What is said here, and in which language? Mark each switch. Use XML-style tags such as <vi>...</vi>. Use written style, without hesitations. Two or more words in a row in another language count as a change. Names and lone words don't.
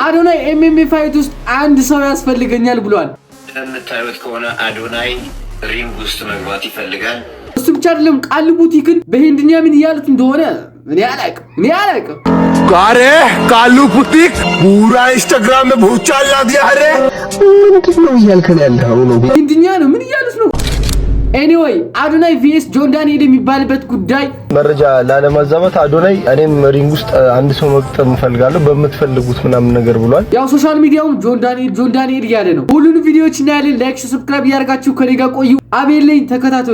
<am>አዶናይ</am> <en>MMA fight</en> <am>ውስጥ አንድ ሰው ያስፈልገኛል ብሏል። እንደምታዩት ከሆነ አዶናይ ሪንግ ውስጥ መግባት ይፈልጋል። እሱ ብቻ አይደለም ቃል ቡቲክን በሂንድኛ ምን እያሉት እንደሆነ እኔ አላውቅም።</am> <hi>अरे ቃሉ ቡቲክ पूरा इंस्टाग्राम में बहुत चल रहा है</hi> <am>ምንድነው እያልከን ያለው ነው? ሂንድኛ ነው ምን እያሉት ነው? ኤኒዌይ አዶናይ ቪኤስ ጆን ዳንኤል የሚባልበት ጉዳይ መረጃ ላለማዛባት አዶናይ እኔም ሪንግ ውስጥ አንድ ሰው መቅጠም ፈልጋለሁ በመትፈልጉት ምናምን ነገር ብሏል። ያው</am> <en>social media</en> <am>ጆን ዳንኤል እያለ ነው። ሁሉንም ቪዲዮዎች እናያለን።</am> <en>like subscribe</en> <am>ያደርጋችሁ ከኔ ጋር ቆዩ። አቤልኝ ተከታተሉ።</am>